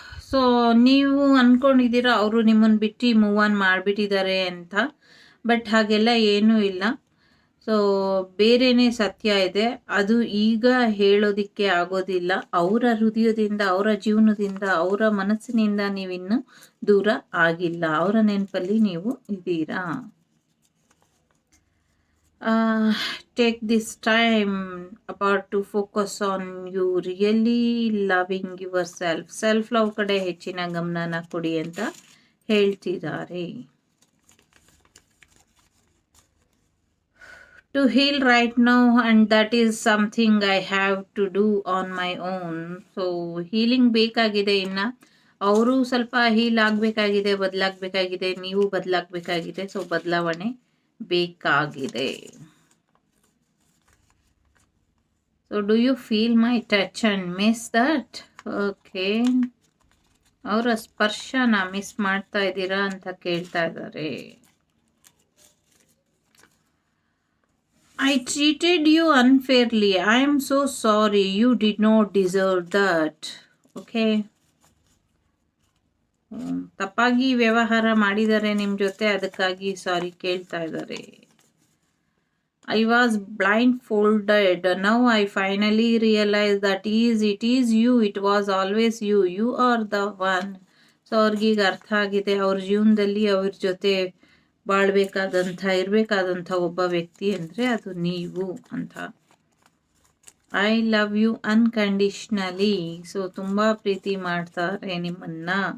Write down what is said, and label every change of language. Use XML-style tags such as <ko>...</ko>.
<kn>So ನೀವು ಅಂದ್ಕೊಂಡಿದ್ದೀರಾ ಅವರು ನಿಮ್ಮನ್ನು ಬಿಟ್ಟು ಮೂವ್ ಆನ್ ಮಾಡಿಬಿಟ್ಟಿದ್ದಾರೆ ಅಂತ, ಬಟ್ ಹಾಗೆಲ್ಲ ಏನೂ ಇಲ್ಲ. ಸೊ ಬೇರೆಯೇ ಸತ್ಯ ಇದೆ, ಅದು ಈಗ ಹೇಳೋದಕ್ಕೆ ಆಗೋದಿಲ್ಲ. ಅವರ ಹೃದಯದಿಂದ, ಅವರ ಜೀವನದಿಂದ, ಅವರ ಮನಸ್ಸಿನಿಂದ ನೀವಿನ್ನೂ ದೂರ ಆಗಿಲ್ಲ, ಅವರ ನೆನಪಲ್ಲಿ ನೀವು ಇದ್ದೀರಾ.</kn> <en>Take this time about to focus on you really loving yourself.</en> <kn>Self love ಕಡೆ ಹೆಚ್ಚಿನ ಗಮನನ ಕೊಡಿ ಅಂತ ಹೇಳ್ತಿದ್ದಾರೆ.</kn> <en>To heal right now, and that is something I have to do on my own.</en> <kn>So healing ಬೇಕಾಗಿದೆ, ಇನ್ನು ಅವರು ಸ್ವಲ್ಪ ಹೀಲ್ ಆಗಬೇಕಾಗಿದೆ, ಬದಲಾಗಬೇಕಾಗಿದೆ, ನೀವು ಬದಲಾಗಬೇಕಾಗಿದೆ. ಸೊ ಬದಲಾವಣೆ ಬೇಕಾಗಿದೆ.</kn> <en>So do you feel my touch and miss that? Okay,</en> <kn>ಅವರ ಸ್ಪರ್ಶನ ಮಿಸ್ ಮಾಡ್ತಾ ಇದ್ದೀರಾ ಅಂತ ಕೇಳ್ತಾ ಇದ್ದಾರೆ.</kn> <en>I treated you unfairly, I am so sorry, you did not deserve that.</en> <kn>Okay, ತಪ್ಪಾಗಿ ವ್ಯವಹಾರ ಮಾಡಿದ್ದಾರೆ ನಿಮ್ಮ ಜೊತೆ, ಅದಕ್ಕಾಗಿ ಸಾರಿ ಕೇಳ್ತಾ ಇದ್ದಾರೆ.</kn> <en>I was blindfolded. Now I finally realize that it is you. It was always you. You are the one.</en> <kn>So ಅವ್ರಿಗೀಗ ಅರ್ಥ ಆಗಿದೆ, ಅವ್ರ ಜೀವನದಲ್ಲಿ ಅವ್ರ ಜೊತೆ ಬಾಳ್ಬೇಕಾದಂಥ, ಇರಬೇಕಾದಂಥ ಒಬ್ಬ ವ್ಯಕ್ತಿ ಅಂದರೆ ಅದು ನೀವು ಅಂತ.</kn> <en>I love you unconditionally.</en> <kn>ಸೊ ತುಂಬ ಪ್ರೀತಿ ಮಾಡ್ತಾರೆ ನಿಮ್ಮನ್ನ.</kn>